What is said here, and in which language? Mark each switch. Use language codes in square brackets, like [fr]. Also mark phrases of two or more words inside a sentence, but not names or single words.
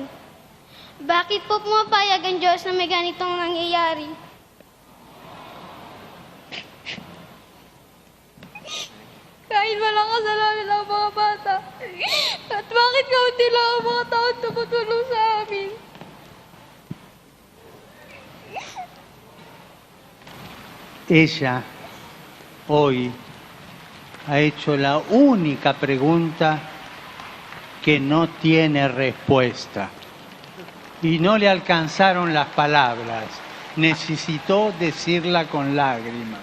[tl] Bakit po pumapayag ang Diyos na may ganitong nangyayari? Kahit walang kasalanan ang mga bata, at bakit kaunti lang ang mga taong tumutulong sa amin? [es] Ella hoy ha hecho la única pregunta que no tiene respuesta y no le alcanzaron las palabras, necesitó decirla con lágrimas.